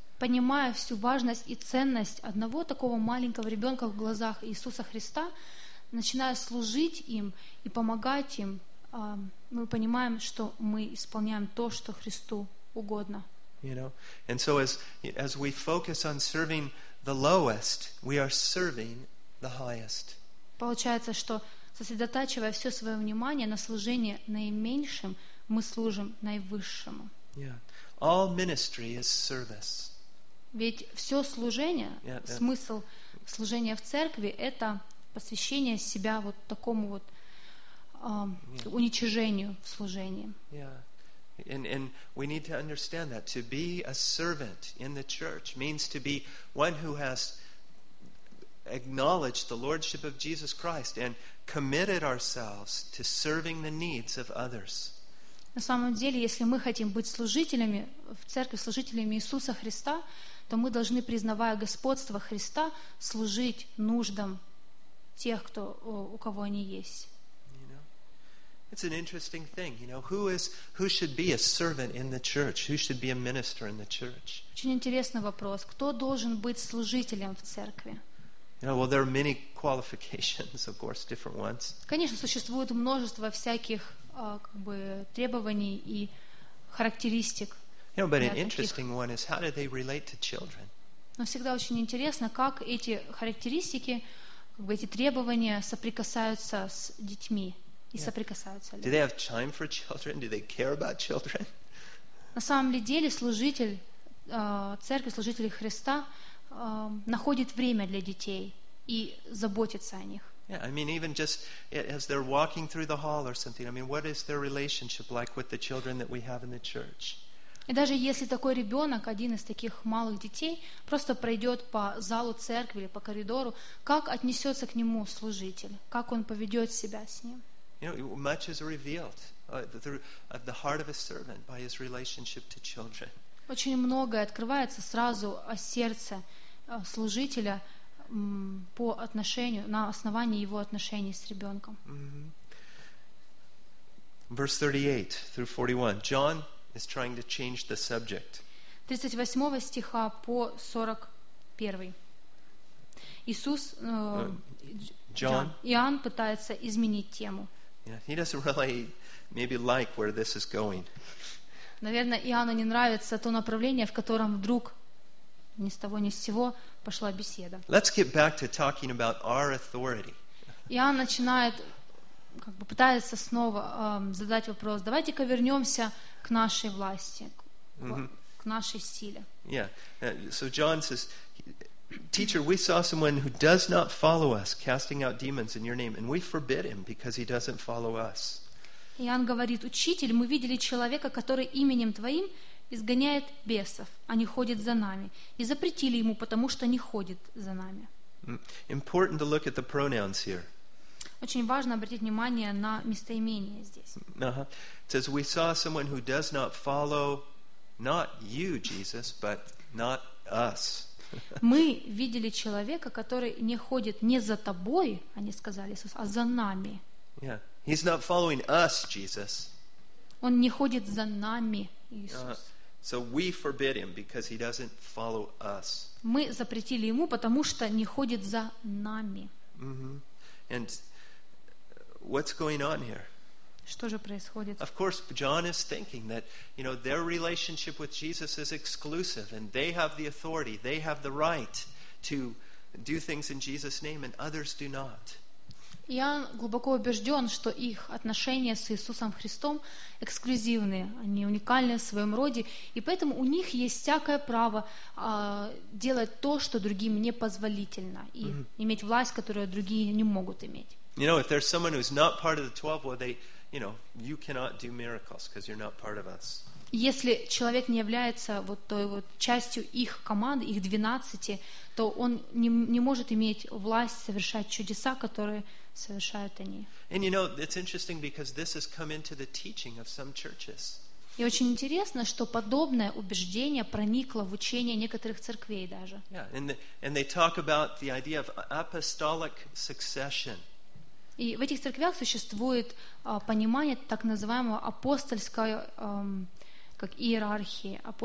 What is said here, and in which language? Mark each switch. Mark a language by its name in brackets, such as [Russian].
[Russian] Понимая всю важность и ценность одного такого маленького ребенка в глазах Иисуса Христа, начиная служить им и помогать им, мы понимаем, что мы исполняем то, что Христу угодно. [English] You know, and so as we focus on serving the lowest, we are serving the highest. [Russian] Получается, что сосредотачивая все свое внимание на служении наименьшим, мы служим наивысшему. [English] Yeah. All ministry is service. [Russian] Ведь все служение, смысл служения в церкви — это посвящение себя вот такому вот уничижению в служении. [English] Yeah. And we need to understand that to be a servant in the church means to be one who has acknowledged the lordship of Jesus Christ and committed ourselves to serving the needs of others. [Russian] На самом деле, если мы хотим быть служителями в церкви, служителями Иисуса Христа, то мы должны, признавая господство Христа, служить нуждам тех, кто, у кого они есть. [English] You know, it's an interesting thing. You know, who should be a servant in the church? Who should be a minister in the church? [Russian] Очень интересный вопрос. Кто должен быть служителем в церкви? [English] You know, well, there are many qualifications, of course, different ones. [Russian] Конечно, существует множество всяких требований и характеристик. [English] You know, but an interesting one is how do they relate to children? [Russian] Но всегда очень интересно, как эти характеристики, эти требования соприкасаются с детьми и соприкасаются ли? [English] Do they have time for children? Do they care about children? [Russian] На самом ли деле служитель церкви, служитель Христа находит время для детей и заботится о них? [English] Yeah, I mean, even just as they're walking through the hall or something. I mean, what is their relationship like with the children that we have in the church? [Russian] И даже если такой ребенок, один из таких малых детей, просто пройдет по залу церкви или по коридору, как отнесется к нему служитель? Как он поведет себя с ним? [English] You know, much is revealed through the heart of a servant by his relationship to children. [Russian] Очень многое открывается сразу о сердце служителя по отношению, на основании его отношений с ребенком. [English] Mm-hmm. Verse 38 through 41. John is trying to change the subject. [Russian] 38 стиха по 41. Иисус, [English] John, [Russian] Иоанн пытается изменить тему. [English] Yeah, he doesn't really maybe like where this is going. [Russian] Наверное, Иоанну не нравится то направление, в котором вдруг ни с того ни с сего пошла беседа. [English] Let's get back to talking about our authority. [Russian] Иоанн начинает пытается снова задать вопрос. Давайте-ка вернемся к нашей власти, к нашей силе. [English] Yeah. So John says, "Teacher, we saw someone who does not follow us casting out demons in your name, and we forbid him because he doesn't follow us." [Russian] Иоанн говорит: "Учитель, мы видели человека, который именем твоим изгоняет бесов, а не ходит за нами, и запретили ему, потому что не ходит за нами." [English] Important to look at the pronouns here. [Russian] Очень важно обратить внимание на местоимение здесь. [English] It says, we saw someone who does not follow not you, Jesus, but not us. [Russian] Мы видели человека, который не ходит не за тобой, они сказали, Иисус, а за нами. [English] Yeah. He's not following us, Jesus. [Russian] Он не ходит за нами, Иисус. [English] So we forbid him because he doesn't follow us. [Russian] Мы запретили ему, потому что не ходит за нами. [English] And what's going on here? [Russian] Что же происходит? [English] Of course, John is thinking that, you know, their relationship with Jesus is exclusive, and they have the authority, they have the right to do things in Jesus' name, and others do not. [Russian] Иоанн глубоко убежден, что их отношения с Иисусом Христом эксклюзивные, они уникальны в своем роде, и поэтому у них есть всякое право делать то, что другим не позволительно, и иметь власть, которую другие не могут иметь. [English] You know, if there's someone who's not part of the 12, well, they, you know, you cannot do miracles because you're not part of us. [Russian] Если человек не является вот той вот частью их команды, их 12, то он не может иметь власть совершать чудеса, которые совершают они. [English] And you know, it's interesting because this has come into the teaching of some churches. [Russian] И очень интересно, что подобное убеждение проникло в учение некоторых церквей даже. [English] Yeah, and they talk about the idea of apostolic succession. [Russian] И в этих церквях существует понимание так называемого апостольской как иерархии,